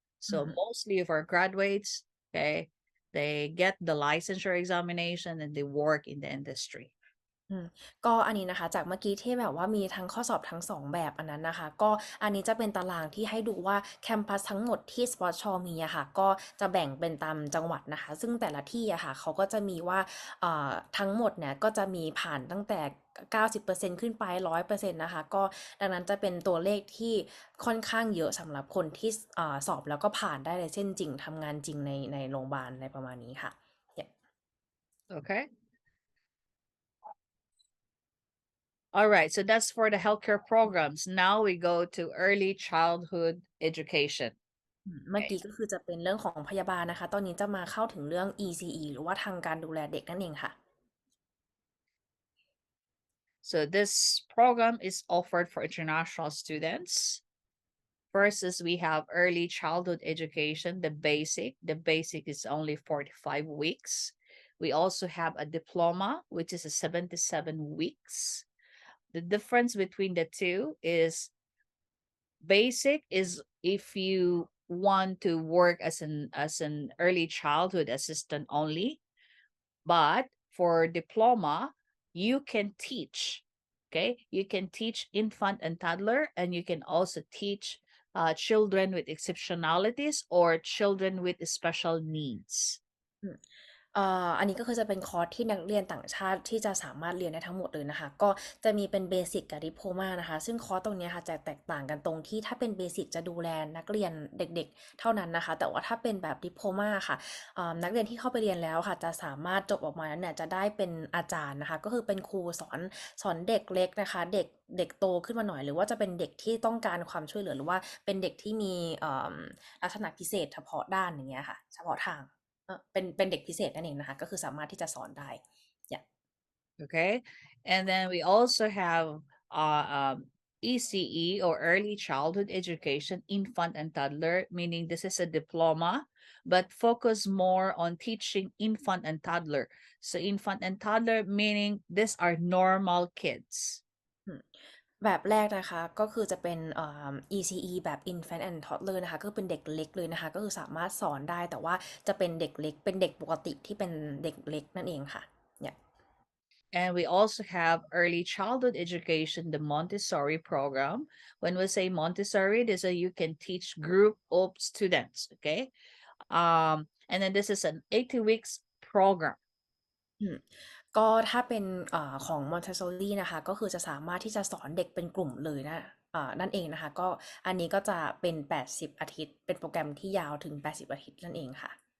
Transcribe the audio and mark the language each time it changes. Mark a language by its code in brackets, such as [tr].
[en] So mostly of our graduates, okay, they get the licensure examination and they work in the industry. [th] ก็อันนี้นะคะจากเมื่อกี้ที่แบบว่ามีทั้งข้อสอบทั้ง2แบบอันนั้นนะคะก็อันนี้จะเป็นตารางที่ให้ดูว่าแคมปัสทั้งหมดที่ Sprott Shaw มีอะค่ะก็จะแบ่งเป็นตามจังหวัดนะคะซึ่งแต่ละที่อะค่ะเขาก็จะมีว่าทั้งหมดเนี่ยก็จะมีผ่านตั้งแต่90%ขึ้นไป100%นะคะก็ดังนั้นจะเป็นตัวเลขที่ค่อนข้างเยอะสำหรับคนที่สอบแล้วก็ผ่านได้เลยเส้นจริงทำงานจริงในโรงพยาบาลอะไรประมาณนี้ค่ะ [en] Okay. All right, so that's for the healthcare programs. Now we go to early childhood education. [th] เมื่อกี้ก็คือจะเป็นเรื่องของพยาบาลนะคะ ตอนนี้จะมาเข้าถึงเรื่อง ECE หรือว่าทางการดูแลเด็กนั่นเองค่ะ [en] So this program is offered for international students. First is we have early childhood education, the basic. The basic is only 45 weeks. We also have a diploma, which is a 77 weeks. The difference between the two is basic is if you want to work as an early childhood assistant only, but for diploma you can teach. Okay, you can teach infant and toddler, and you can also teach children with exceptionalities or children with special needs. [th] อันนี้ก็คือจะเป็นคอร์สที่นักเรียนต่างชาติที่จะสามารถเรียนได้ทั้งหมดเลยนะคะก็จะมีเป็นเบสิกกับดิโพมานะคะซึ่งคอร์สตรงนี้ค่ะจะแตกต่างกันตรงที่ถ้าเป็นเบสิกจะดูแลนักเรียนเด็กๆเท่านั้นนะคะแต่ว่าถ้าเป็นแบบดิโพมาค่ะนักเรียนที่เข้าไปเรียนแล้วค่ะจะสามารถจบออกมาแล้วเนี่ยจะได้เป็นอาจารย์นะคะก็คือเป็นครู สอนเด็กเล็กนะคะเด็กโตขึ้นมาหน่อยหรือว่าจะเป็นเด็กที่ต้องการความช่วยเหลือหรือว่าเป็นเด็กที่มีลักษณะพิเศษเฉพาะด้านอย่างเงี้ยค่ะเฉพาะทางเป็นเด็กพิเศษนั่นเองนะคะก็คือสามารถที่จะสอนได้ [en] Okay, and then we also have ECE or early childhood education, infant and toddler, meaning this is a diploma, but focus more on teaching infant and toddler. So infant and toddler meaning these are normal kids. [th] แบบแรกนะคะก็คือจะเป็นECE แบบ Infant and Toddler นะคะก็เป็นเด็กเล็กเลยนะคะก็คือสามารถสอนได้แต่ว่าจะเป็นเด็กเล็กเป็นเด็กปกติที่เป็นเด็กเล็กนั่นเองค่ะเนี่ย [en] And we also have early childhood education, the Montessori program. When we say Montessori, this is you can teach group of students. Okay, and then this is an 80 weeks program. [th] ก็ถ้าเป็นของ Montessori นะคะก็คือจะสามารถที่จะสอนเด็กเป็นกลุ่มเลยนะนั่นเองนะคะก็อันนี้ก็จะเป็น80อาทิตย์เป็นโปรแกรมที่ยาวถึง80อาทิตย์นั่นเองค่ะ